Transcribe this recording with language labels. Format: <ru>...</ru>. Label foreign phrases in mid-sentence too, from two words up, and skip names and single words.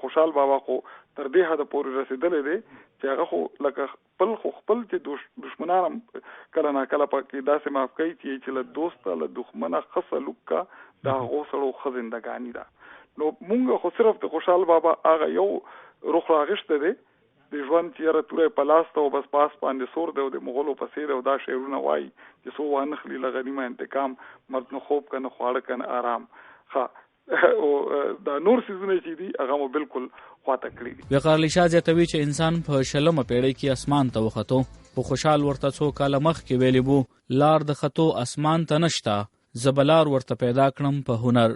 <ps>خوشحال بابا خو تر دې حده پورې رسېدلی دی چې هغه خو لکه خپل چې دشمنان هم کله ناکله پکې داسې معاف کوي چې له دوسته له دښمنه ښه سلوک کا د هغو سړو ښه زندګاني ده. نو مونږ خو صرف د خوشحال بابا هغه یو رخ راغشته دی د ژوند چې یاره توره په لاس ته او بس پاس باندې سور دی او د مغولو په څېر او دا شعرونه وایي چې څو وانخلي له غنیمه انتقام مرد نه خوب که نه خواړه که نه آرام. او دا نور سيزونه چې دي هغه مو بالکل خواته کړی دي. وقار علی شاه زیاتوي چې انسان په شلمه پیړۍ کې اسمان ته وختو، خو خوشحال ورته څو کاله مخکې ویلی بو لار د خطو اسمان ته نشته، زبلار ورته پیدا کړم په هنر.</ps>